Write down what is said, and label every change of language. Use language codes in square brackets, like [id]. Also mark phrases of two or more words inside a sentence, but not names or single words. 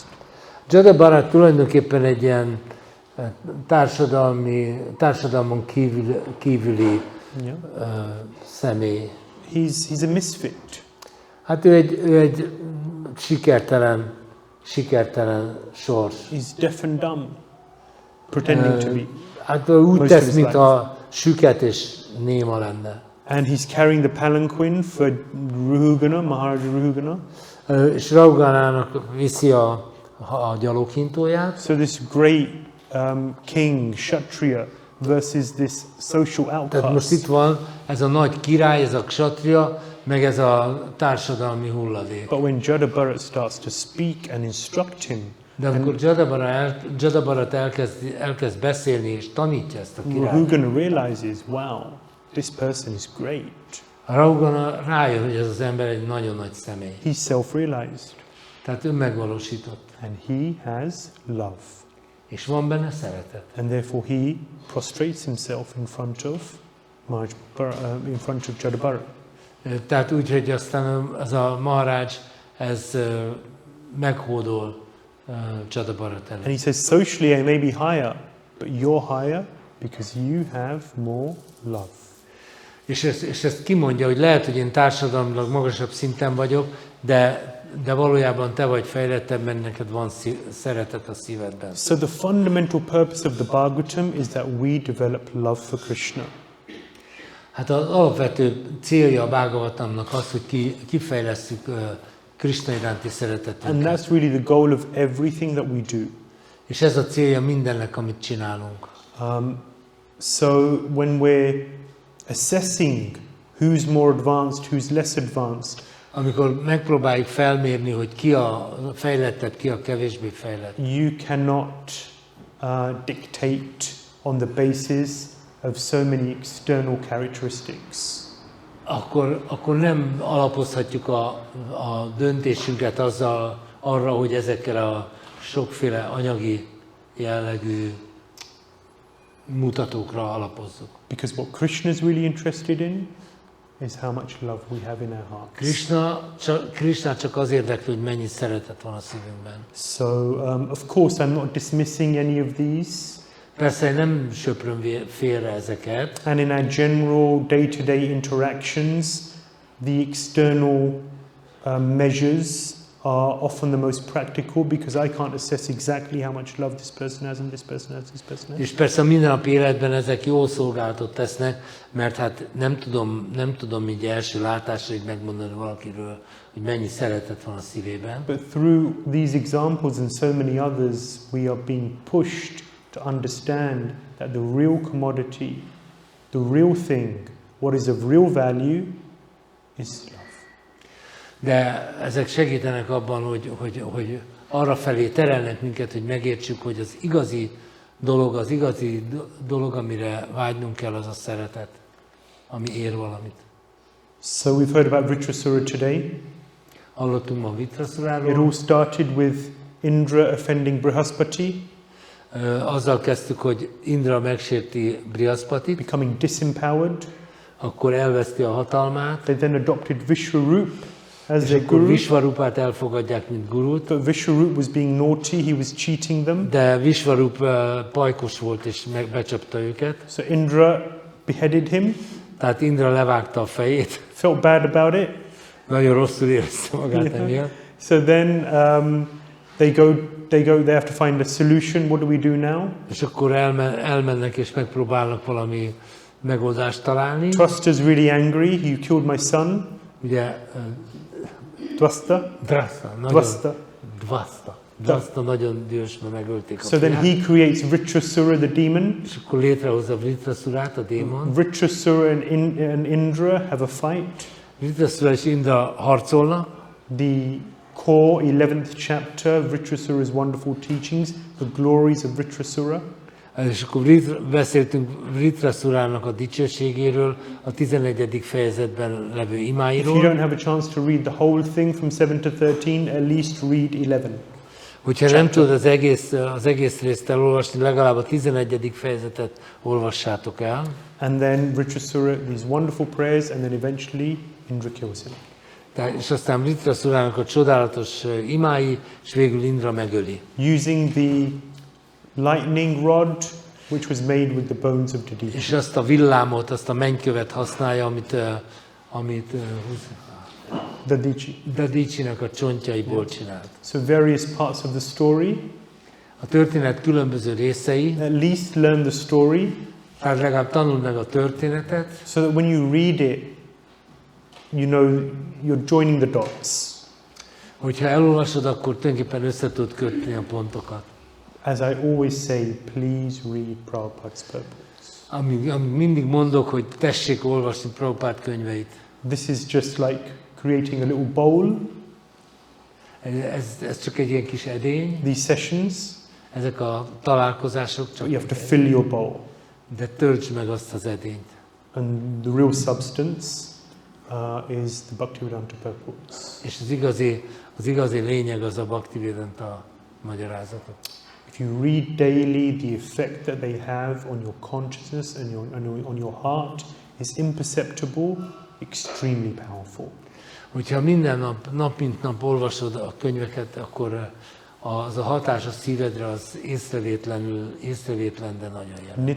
[hu] Jada Bharat tulajdonképpen egy ilyen társadalmon kívüli személy. [en] He's a misfit. [hu] Hát ő egy sikertelen sors. [en] He's deaf and dumb, pretending to be. [hu] Hát úgy tesz, mintha süket és néma lenne. [en] And he's carrying the palanquin for Ruhugana, Maharaja Ruhugana. [hu] És Rahuganának viszi a gyaloghintóját. [en] So this great king, Kshatriya, versus this social outcast. [hu] Tehát most itt van ez a nagy király, ez a kshatriya, meg ez a társadalmi hulladék. [en] But when Jada Bharat starts to speak and instruct him, [hu] de amikor Jada Bharat elkezd beszélni és tanítja ezt a királyt, [en] Ruhugana realizes, wow, this person is great. [hu] A Rahugana rájön, hogy ez az ember egy nagyon nagy személy. [en] He's self-realized. [hu] Tehát ő megvalósított. [en] And he has love. [hu] És van benne szeretet. [en] And therefore he prostrates himself in front of Jadabhara. [hu] Tehát úgy, hogy aztán az a Maharaj, ez meghódol Jadabharat előtt. [en] And he says, socially I may be higher, but you're higher because you have more love. [hu] És ezt kimondja, hogy lehet, hogy én társadalmilag magasabb szinten vagyok, de valójában te vagy fejlettebb, mert neked van szeretet a szívedben. [en] So the fundamental purpose of the Bhagavatam is that we develop love for Krishna. [hu] Hát az alapvető célja a Bhagavatamnak az, hogy kifejlesszük Krishna iránti szeretetünket. [en] And that's really the goal of everything that we do. [hu] És ez a célja mindennek, amit csinálunk. [en] So when we're assessing who's more advanced, who's less advanced, [hu] amikor megpróbáljuk felmérni, hogy ki a fejlettebb, ki a kevésbé fejlett. [en] You cannot dictate on the basis of so many external characteristics. [hu] Akkor nem alapozhatjuk a döntésünket arra, hogy ezekkel a sokféle anyagi jellegű mutatókra alapozzuk. [en] Because what Krishna is really interested in is how much love we have in our hearts. [hu] Krishna csak az érdekli, hogy mennyi szeretet van a szívünkben. [en] So, of course, I'm not dismissing any of these. [hu] Persze nem söpröm félre ezeket. [en] And in our general day-to-day interactions, the external measures are often the most practical because I can't assess exactly how much love this person has and this person has, this person has. [hu] És persze a mindennapi életben ezek jól szolgálatot tesznek, mert hát nem tudom így első látásra így megmondani valakiről, hogy mennyi szeretet van a szívében. [en] But through these examples and so many others, we are being pushed to understand that the real commodity, the real thing, what is of real value is love. [hu] De ezek segítenek abban, hogy arra felé terelnek minket, hogy megértsük, hogy az igazi dolog, amire vágynunk kell, az a szeretet, ami ér valamit. [en] So we've heard about Vṛtrāsura today. [hu] Hallottunk ma [en] It [hu] Vṛtrāsuráról. [en] all started with Indra offending Brihaspati, [hu] Azzal kezdtük, hogy Indra megsérti Brihaspati, [en] becoming disempowered. [hu] akkor elveszti a hatalmát, [en] They then adopted Vishwarup as [hu] és [en] their [hu] akkor [en] guru. [hu] Vishvarupát elfogadják, mint gurút. [en] But Vishwarup was being naughty, he was cheating them. [hu] De Vishvarup pajkos volt, és megbecsapta őket. [en] So Indra beheaded him, [hu] Tehát Indra levágta a fejét. [en] felt bad about it. [hu] Nagyon rosszul érezte magát emiatt. [en] So then they have to find a solution. What do we do now? [hu] És akkor elmennek és megpróbálnak valami megoldást találni. [en] Dwasta is really angry. You killed my son. [hu] Ugye Dwasta. Dwasta nagyon dühös, mert megölték a [en] So then [hu] fiát. [en] he creates Vṛtrāsura, the demon. [hu] És akkor létrehozza Vṛtrāsurát, a démon. [en] Vṛtrāsura and Indra have a fight. [hu] Vṛtrāsura és Indra harcolnak. [en] The core 11th chapter, Vṛtrāsura's wonderful teachings, the glories of Vṛtrāsura. [hu] És akkor beszéltünk Vṛtrāsurának a dicsőségéről, a 11. fejezetben levő [en] If you [hu] imáiról. [en] don't have a chance to read the whole thing from 7 to 13, at least read 11. [hu] Hogyha nem tudod az egész részt elolvasni, legalább a 11. fejezetet olvassátok el. [en] And then Vṛtrāsura, these wonderful prayers, and then eventually Indra kills him. [hu] És aztán Vṛtrāsurának a csodálatos imái, és végül Indra megöli. [en] Using the lightning rod, which was made with the bones of Dadichi. [hu] És azt a villámot, azt a mennykövet használja, amit Dadichinek a csontjaiból csinált. [en] So various parts of the story. [hu] A történet különböző részei. [en] At least learn the story. [hu] Tehát legalább tanuld meg a történetet. [en] So that when you read it, you know you're joining the dots. [hu] Hogyha elolvasod, akkor tulajdonképpen össze tudod kötni a pontokat. [en] As I always say, please read Prabhupada's purports. [hu] Amíg mindig mondok, hogy tessék olvasni Prabhupád könyveit. [en] This is just like creating a little bowl. [hu] Ez csak egy ilyen kis edény. [en] These sessions. [hu] Ezek a találkozások csak. [en] You have to fill your bowl. [hu] De töltsd meg azt az edényt. [en] And the real substance. is the Bhaktivedanta purports. [hu] És az igazi lényeg az a Bhaktivedanta magyarázatok. [en] If you read daily, the effect that they have on your consciousness and on your heart is imperceptible, extremely powerful. [hu] Hogyha minden nap mint nap olvasod a könyveket, akkor az a hatás a szívedre az észrevétlen, de nagyon jelentős.